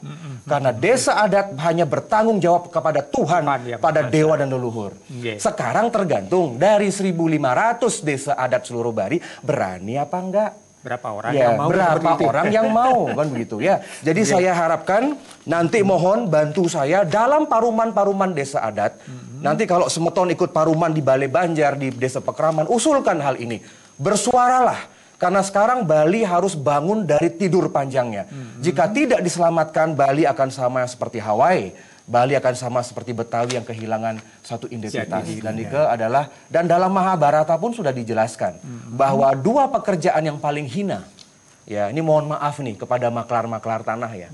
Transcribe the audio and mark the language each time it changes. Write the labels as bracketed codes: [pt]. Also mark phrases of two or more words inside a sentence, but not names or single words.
[id] Karena desa adat hanya bertanggung jawab kepada Tuhan, pada dewa dan leluhur. Sekarang tergantung dari 1.500 desa adat seluruh Bali, berani apa enggak? Berapa orang yang mau? Berapa orang yang mau, kan begitu ya. Jadi saya harapkan nanti mohon bantu saya dalam paruman-paruman desa adat. Nanti kalau semeton ikut paruman di Balai Banjar, di Desa Pekraman, usulkan hal ini. Bersuaralah. Karena sekarang Bali harus bangun dari tidur panjangnya. Jika tidak diselamatkan, Bali akan sama seperti Hawaii. Bali akan sama seperti Betawi yang kehilangan satu identitas. Dan dalam Mahabharata pun sudah dijelaskan bahwa dua pekerjaan yang paling hina, ya ini mohon maaf nih kepada maklar-maklar tanah ya.